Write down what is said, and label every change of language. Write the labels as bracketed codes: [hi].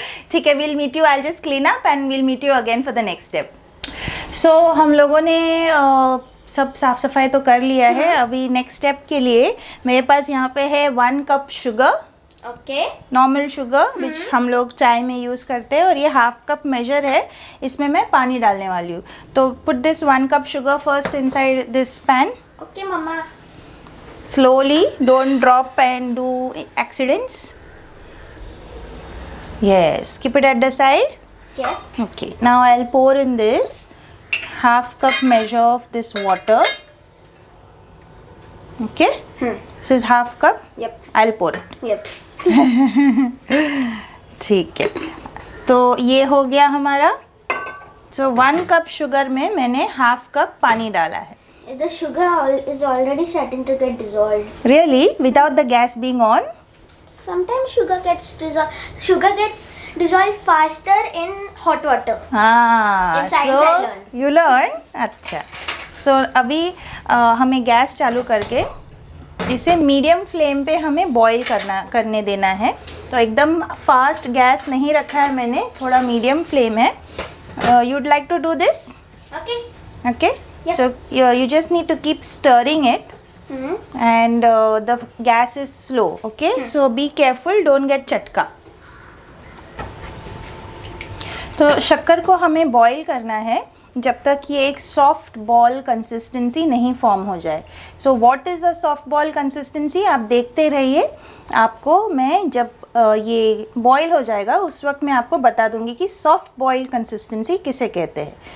[hi] ठीक है, [en] we'll meet you. I'll just clean up and we'll meet you again for the next step. [hi] So हम लोगों ने सब साफ सफाई तो कर लिया है. अभी नेक्स्ट स्टेप के लिए मेरे पास यहाँ पे है 1 cup sugar. [en] Okay. [hi] Normal sugar विच हम लोग चाय में यूज़ करते हैं, और ये हाफ कप मेजर है. इसमें मैं पानी डालने वाली हूँ. तो [en] Put this 1 cup sugar first inside this pan. Okay, Mama. Slowly, don't drop and do accidents. Yes, keep it at the side. Yeah. Okay, now I'll pour in this half cup measure of this water. Okay, this is half cup. Yep. I'll pour it. Yep. [hi] ठीक है, तो ये हो गया हमारा. So 1 cup sugar में मैंने half cup पानी डाला है. [en] The sugar is already starting to get dissolved. Really? Without the gas being on? Sometimes sugar gets dissolved. Sugar gets dissolved faster in hot water. [hi] हाँ, [en] In science I learned. you learn. अच्छा. [hi] So अभी हमें gas चालू करके इसे medium flame पे हमें boil करने देना है. तो एकदम फास्ट गैस नहीं रखा है मैंने, थोड़ा मीडियम फ्लेम है. [en] You'd like to do this? Okay. Okay. Yeah. So you just need to keep stirring it. And the gas is slow. Okay. So be careful, don't get चटका. [hi] तो शक्कर को हमें बॉईल करना है जब तक ये एक सॉफ्ट बॉल कंसिस्टेंसी नहीं फॉर्म हो जाए. [en] So what is a soft ball consistency, आप देखते रहिए. [hi] आपको मैं जब ये बॉईल हो जाएगा उस वक्त मैं आपको बता दूंगी कि सॉफ्ट बॉईल कंसिस्टेंसी किसे कहते हैं.